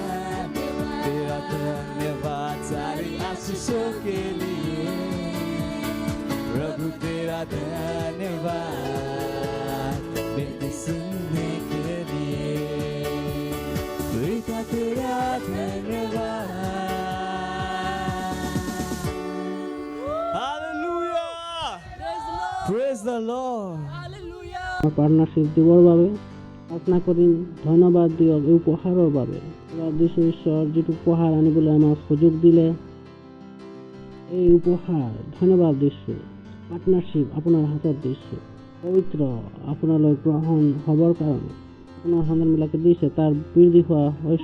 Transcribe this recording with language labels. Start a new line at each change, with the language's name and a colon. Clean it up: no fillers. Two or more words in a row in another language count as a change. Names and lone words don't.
Hindi: धन्यवाद सारी आशीषों के लिए प्रभु तेरा धन्यवाद विनती सुनने के लिए पिता तेरा धन्यवाद
English: Praise the Lord.
Assamese: পার্টনারশিপ দিবৰ বাবে প্ৰাৰ্থনা কৰিম ধন্যবাদ দিয়ক এই উপহাৰৰ বাবে দিছো ঈশ্বৰ যিটো উপহাৰ আনিবলৈ আমাক সুযোগ দিলে এই উপহাৰ ধন্যবাদ দিছোঁ পাৰ্টনাৰশিপ আপোনাৰ হাতত দিছোঁ পবিত্ৰ আপোনালৈ গ্ৰহণ হ'বৰ কাৰণে আপোনাৰ সন্তানবিলাকে দিছে তাৰ বৃদ্ধি হোৱা শস্য